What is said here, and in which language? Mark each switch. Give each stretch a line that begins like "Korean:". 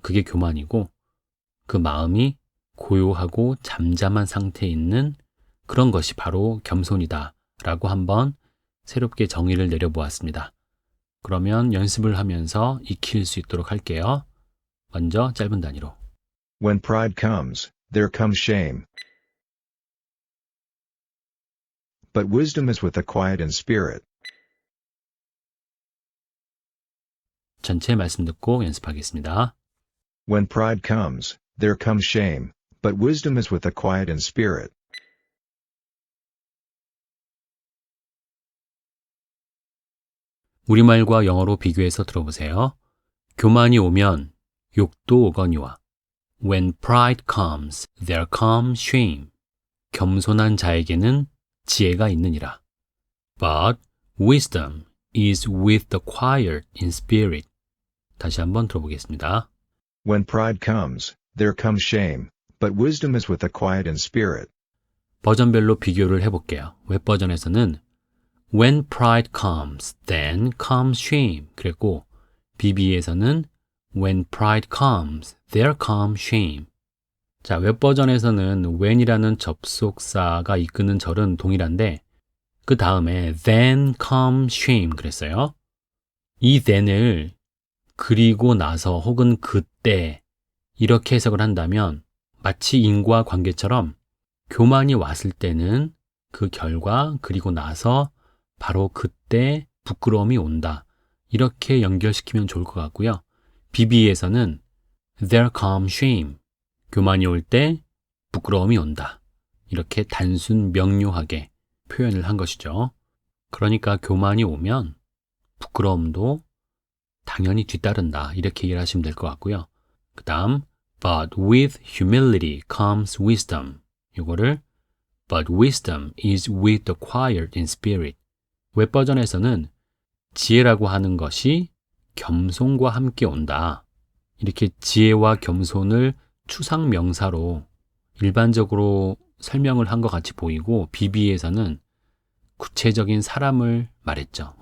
Korean: 그게 교만이고 그 마음이 고요하고 잠잠한 상태에 있는 그런 것이 바로 겸손이다 라고 한번 새롭게 정의를 내려보았습니다. 그러면 연습을 하면서 익힐 수 있도록 할게요. 먼저 짧은 단위로.
English: When pride comes, there comes shame. But wisdom is with a quiet and spirit.
Korean: 전체 말씀 듣고 연습하겠습니다.
English: When pride comes, there comes shame, but wisdom is with a quiet and spirit.
Korean: 우리말과 영어로 비교해서 들어보세요.
English: 교만이 오면 욕도 오거니와. When pride comes, there comes shame.
Korean: 겸손한 자에게는 지혜가 있느니라.
English: But wisdom is with the quiet in spirit.
Korean: 다시 한번 들어보겠습니다.
English: When pride comes, there comes shame, but wisdom is with a quiet and spirit.
Korean: 버전별로 비교를 해볼게요. 웹버전에서는
English: When pride comes, then comes shame.
Korean: 그랬고 BB에서는
English: When pride comes, there comes shame.
Korean: 자, 웹버전에서는 when이라는 접속사가 이끄는 절은 동일한데 그 다음에
English: then comes shame
Korean: 그랬어요. 이 then을 그리고 나서 혹은 그때 이렇게 해석을 한다면 마치 인과관계처럼 교만이 왔을 때는 그 결과 그리고 나서 바로 그때 부끄러움이 온다. 이렇게 연결시키면 좋을 것 같고요. BB에서는
English: there comes shame.
Korean: 교만이 올 때 부끄러움이 온다. 이렇게 단순 명료하게 표현을 한 것이죠. 그러니까 교만이 오면 부끄러움도 당연히 뒤따른다. 이렇게 이해를 하시면 될 것 같고요. 그 다음
English: But with humility comes wisdom.
Korean: 이거를
English: But wisdom is with the quiet in spirit.
Korean: 웹버전에서는 지혜라고 하는 것이 겸손과 함께 온다. 이렇게 지혜와 겸손을 추상명사로 일반적으로 설명을 한 것 같이 보이고 BB에서는 구체적인 사람을 말했죠.